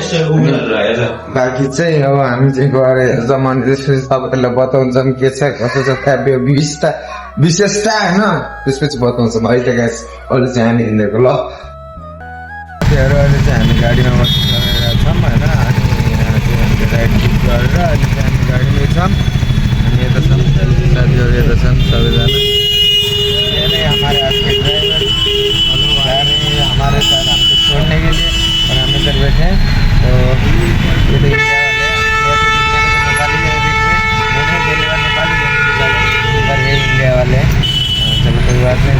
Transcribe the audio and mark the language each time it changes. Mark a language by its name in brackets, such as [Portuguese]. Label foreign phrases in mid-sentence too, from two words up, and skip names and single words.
[Nepali] बाँकी चाहिँ अब हामी चाहिँ गएर हेर्छौँ अनि त्यसपछि तपाईँहरूलाई बताउँछौँ के छ कसो छ काव्य विशेषता होइन त्यसपछि बताउँछौँ। अहिले गाइस अहिले चाहिँ हामी हिँडेको ल अहिले चाहिँ हामी गाडीमा बसेर छौँ होइन अनि यहाँ चाहिँ हामीले राइड बुक गरेर अहिले चाहिँ हामी गाडीमै छौँ। अनि यता छौँ साथीहरू यता छन् सबैजना। [Hindi] ये नै हमारे आज के ड्राइवर हमारे साथ हमको छोड़ने के लिए और हम इधर बैठे हैं। तो ये देखिए इंडिया वाले चलो कोई बात नहीं।